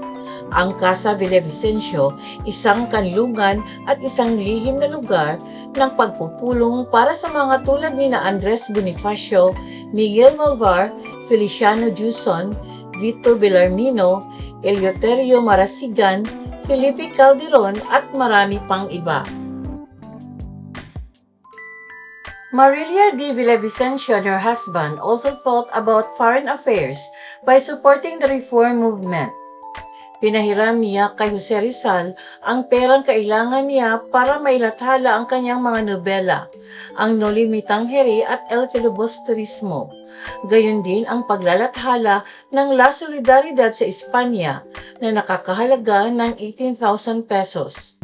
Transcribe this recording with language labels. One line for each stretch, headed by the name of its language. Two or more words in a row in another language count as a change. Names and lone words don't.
Filipino: Ang Casa Villavicencio, isang kanlungan at isang lihim na lugar ng pagpupulong para sa mga tulad ni na Andres Bonifacio, Miguel Malvar, Feliciano Juson, Vito Bellarmino, Eleuterio Marasigan, Felipe Calderon at marami pang iba.
English: Marilia de Villavicencio and her husband also thought about foreign affairs by supporting the reform movement.
Filipino: Pinahiram niya kay Jose Rizal ang perang kailangan niya para mailathala ang kanyang mga nobela, ang Noli Me Tangere at El Filibusterismo. Gayon din ang paglalathala ng La Solidaridad sa Espanya na nakakahalaga ng 18,000 pesos.